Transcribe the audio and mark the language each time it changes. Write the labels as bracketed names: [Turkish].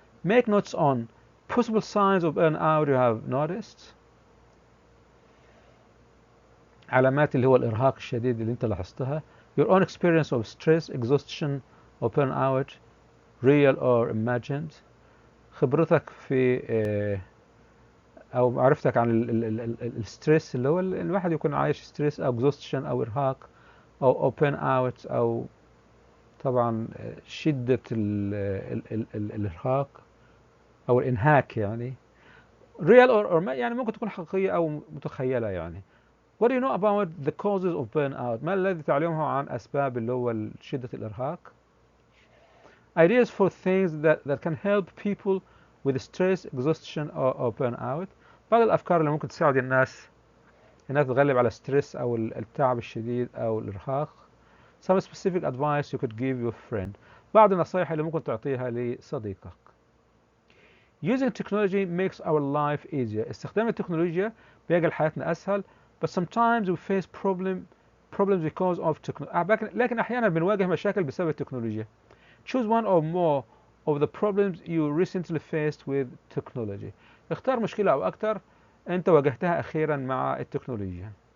[English] Make notes on possible signs of burnout you have noticed. [Arabic] علامات اللي هو الارهاق الشديد اللي انت لاحظتها. [English] Your own experience of stress, exhaustion or burnout, real or imagined. [Arabic] خبرتك في او معرفتك عن الستريس اللي هو الواحد يكون عايش ستريس او exhaustion او ارهاق او burnout او طبعا شدة الارهاق او الانهاك يعني. [English] real or [Arabic] يعني ممكن تكون حقيقية او متخيلة يعني. [English] What do you know about the causes of burnout? [Arabic] ما الذي تعلمه عن اسباب اللي هو شدة الارهاق؟ [English] Ideas for things that can help people with stress, exhaustion or burnout. [Arabic] بعض الافكار اللي ممكن تساعد الناس انها تتغلب على الستريس او التعب الشديد او الارهاق. [English] Some specific advice you could give your friend. [Arabic] بعض النصائح اللي ممكن تعطيها لصديقك. [English] Using technology makes our life easier. [Arabic] استخدام التكنولوجيا بيجعل حياتنا اسهل. [English] But sometimes we face problems because of technology. [Arabic] لكن احيانا بنواجه مشاكل بسبب التكنولوجيا. [English] Choose one or more of the problems you recently faced with technology. [Arabic] اختار مشكلة أو أكثر أنت واجهتها أخيرا مع التكنولوجيا.